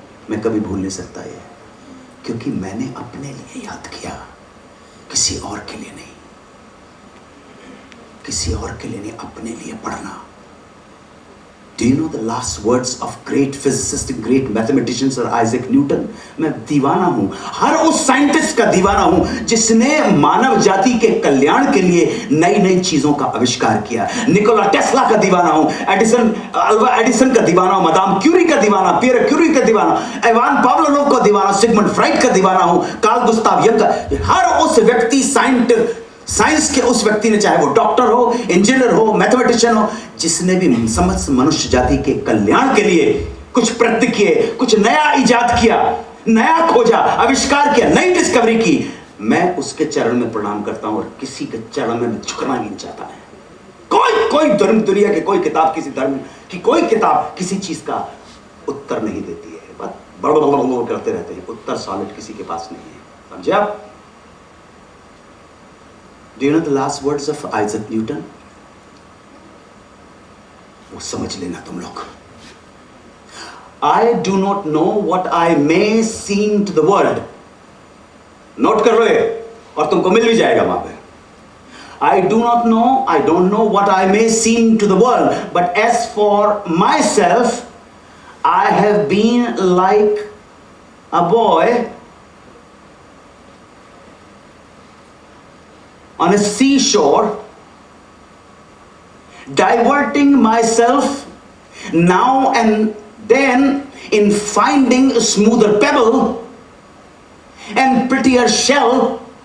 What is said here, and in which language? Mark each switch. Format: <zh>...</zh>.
<hi>मैं कभी भूल नहीं सकता ये, क्योंकि मैंने अपने लिए याद किया, किसी और के लिए नहीं, किसी और के लिए नहीं, अपने लिए पढ़ना.</hi> <en>Do you know the last words of great physicists and great mathematicians are Isaac Newton?</en> <hi>मैं दीवाना हूं, हर उस साइंटिस्ट का दीवाना हूं जिसने मानव जाति के कल्याण के लिए नई नई चीजों का आविष्कार किया. निकोला टेस्ला का दीवाना हूं, अल्वा एडिसन का दीवाना हूं, मदाम क्यूरी का दीवाना, पियर क्यूरी का दीवाना, इवान पावलोव का दीवाना, सिगमंड फ्राइड का दीवाना हूं, कार्ल गुस्ताव यंग का. हर उस व्यक्ति, साइंस के उस व्यक्ति ने, चाहे वो डॉक्टर हो, इंजीनियर हो, मैथमेटिशियन हो, जिसने भी समस्त मनुष्य जाति के कल्याण के लिए कुछ प्रयत्न किए, कुछ नया इजाद किया, नया खोजा, आविष्कार किया, नई डिस्कवरी की, मैं उसके चरण में प्रणाम करता हूं और किसी के चरण में झुकना नहीं चाहता है. कोई धर्म, दुनिया के कोई किताब, किसी धर्म की कोई किताब किसी चीज का उत्तर नहीं देती है, बस बड़ करते रहते हैं, उत्तर सॉलिड किसी के पास नहीं है. समझे आप?</hi> <en>Do you know the last words of Isaac Newton?</en> <hi>वो समझ लेना तुम लोग.</hi> <en>I do not know what I may seem to the world.</en> <hi>Note कर लो ये, और तुमको मिल भी जाएगा वहां पे.</hi> <en>I don't know what I may seem to the world, but as for myself, I have been like a boy on a seashore, diverting myself now and then in finding a smoother pebble and prettier shell,</en>